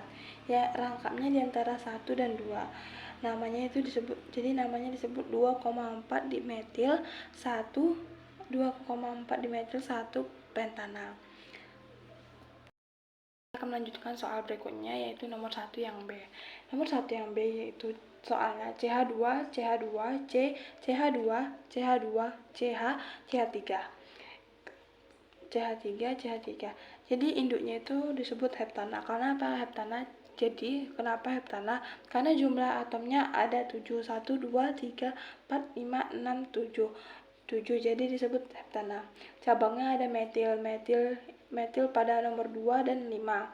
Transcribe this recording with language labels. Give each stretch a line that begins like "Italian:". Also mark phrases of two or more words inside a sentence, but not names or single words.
Indonesian: Ya, rangkapnya di antara 1 dan 2. Namanya disebut 2,4 dimetil 1 pentana. Akan melanjutkan soal berikutnya, yaitu nomor 1 yang B. Nomor 1 yang B yaitu soalnya CH2, CH2, C, CH2, CH2, CH, CH3. CH3, CH3. Jadi induknya itu disebut heptana. Karena apa heptana? Jadi kenapa heptana? Karena jumlah atomnya ada 7, 1, 2, 3, 4, 5, 6, 7. 7 jadi disebut heptana. Cabangnya ada metil pada nomor 2 dan 5.